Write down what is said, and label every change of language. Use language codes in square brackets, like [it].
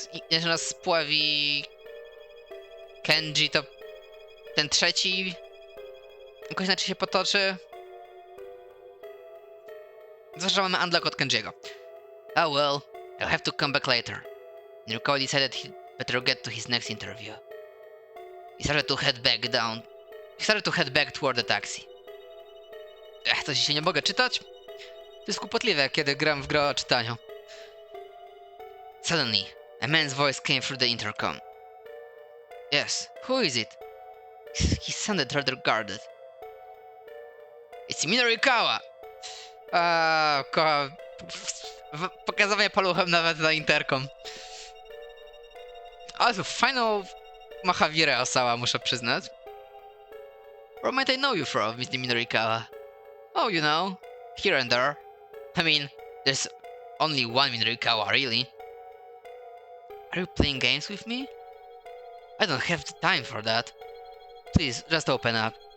[pl] inaczej nas spławi... Kenji, to ten trzeci jakoś inaczej się potoczy. Zwłaszcza mamy unlock od Kenjiego. [en] Oh well, I'll have to come back later. Nirikawa decided he'd better get to his next interview. He started to head back toward the taxi. [pl] To się nie mogę czytać? To jest kłopotliwe, kiedy gram w grę o czytaniu. [en] Suddenly, a man's voice came through the intercom. Yes, who is it? He sounded rather guarded. It's Minorikawa! [pl] Kocham. Pokazywanie paluchem nawet na interkom. Ale to fajną machawirę Osawa, muszę przyznać. [en] Where might I know you from, Mr. Minorikawa? Oh, you know, here and there. I mean, there's only one Minorikawa, really. Are you playing games with me? I don't have the time for that. Please, just open up.